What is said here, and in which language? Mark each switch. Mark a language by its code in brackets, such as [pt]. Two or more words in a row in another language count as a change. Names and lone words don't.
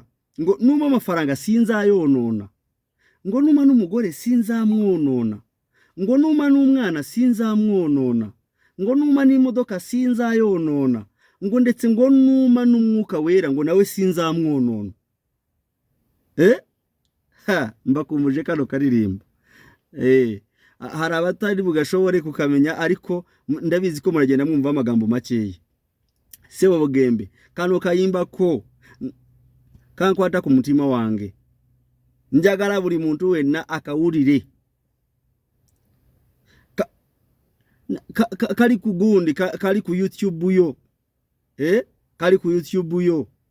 [rw] Ngo numa amafaranga sinzayonona, ngo numa n'umugore sinzamwonona, ngo numa n'umwana sinzamwonona, ngo numa n'imodoka sinzayonona, ngo ndetse ngo numa n'umwuka wera ngo nawe sinzamwonona. Mbakumuje kano karirimbo. Hari abatari bugashobore kukamenya, ariko ndabizi ko muragenda mwumva amagambo makeya. [lg] Sebo Bugembe kano kayimba ko kankwata ku mutima wange, njagala buli muntu wenna akawulire. Kali ku gundi, kali ku YouTube yo, kali ku YouTube yo.